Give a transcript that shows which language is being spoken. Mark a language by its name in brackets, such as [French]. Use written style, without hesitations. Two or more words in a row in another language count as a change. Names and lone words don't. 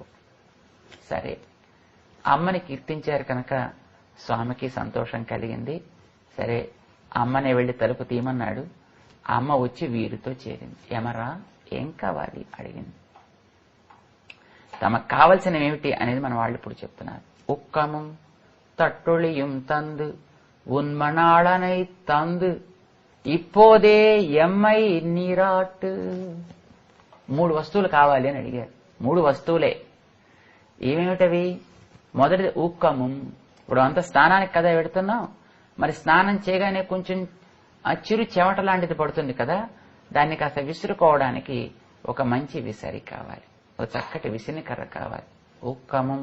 [Telugu] సరే, అమ్మని కీర్తించారు కనుక స్వామికి సంతోషం కలిగింది. సరే, అమ్మనే వెళ్లి తలుపు తీయమన్నాడు. అమ్మ వచ్చి వీరితో చేరింది. ఎమరా ఏం కావాలి అడిగింది. తమకు కావలసినవి ఏమిటి అనేది మన వాళ్ళు ఇప్పుడు చెప్తున్నారు. [Tamil] ఉక్కము తట్టొళిயும் தந்து உன்மணாளனை தந்து இப்போதே எம்மை நீராட்டு. [Telugu] 3 వస్తువులు కావాలి అని అడిగారు. 3 వస్తువులే. ఏమేమిటవి? మొదటిది ఉక్కము. ఇప్పుడు అంత స్నానానికి కదా పెడుతున్నాం, మరి స్నానం చేయగానే కొంచెం చిరు చెమట లాంటిది పడుతుంది కదా, దాన్ని కాస్త విసురుకోవడానికి ఒక మంచి విసరి కావాలి, ఒక చక్కటి విసినికర్ర కావాలి, ఉక్కము.